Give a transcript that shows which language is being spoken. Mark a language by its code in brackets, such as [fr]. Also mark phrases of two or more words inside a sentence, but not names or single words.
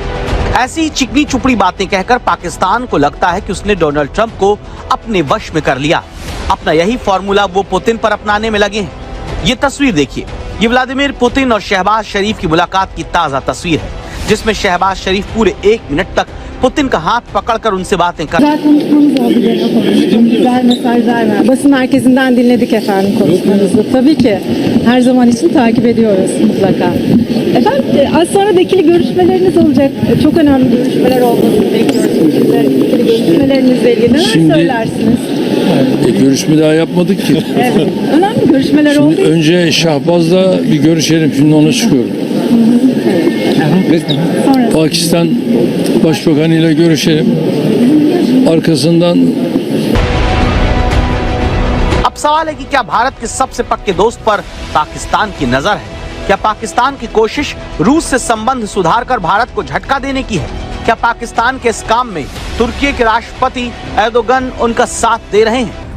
[hi] ऐसी चिकनी चुपड़ी बातें कहकर पाकिस्तान को लगता है कि उसने डोनाल्ड ट्रंप को अपने वश में कर लिया। अपना यही फॉर्मूला वो पुतिन पर अपनाने में लगे हैं। ये तस्वीर देखिए, ये व्लादिमीर पुतिन और शहबाज शरीफ की मुलाकात की ताजा तस्वीर है, जिसमें शहबाज शरीफ पूरे 1 मिनट तक पुतिन का हाथ पकड़कर उनसे बातें कर। [tr] Basın merkezinden dinledik efendim konuşmanızı. Tabii ki her zaman için takip ediyoruz mutlaka. Efendim az sonra da ikili görüşmeleriniz olacak. Çok önemli görüşmeler olmasını bekliyoruz. İkili görüşmelerinizle ilgili neler söylersiniz? Görüşme daha yapmadık ki. Evet. Önemli görüşmeler oldu. Şimdi önce Şahbaz'la bir görüşelim. Şimdi ona çıkıyorum. Pakistan Başbakanı ile görüşelim. Arkasından [hi] अब सवाल है कि क्या भारत के सबसे पक्के दोस्त पर पाकिस्तान की नजर है? क्या पाकिस्तान की कोशिश रूस से संबंध सुधारकर भारत को झटका देने की है? क्या पाकिस्तान के इस काम में तुर्की के राष्ट्रपति एर्दोगन उनका साथ दे रहे हैं?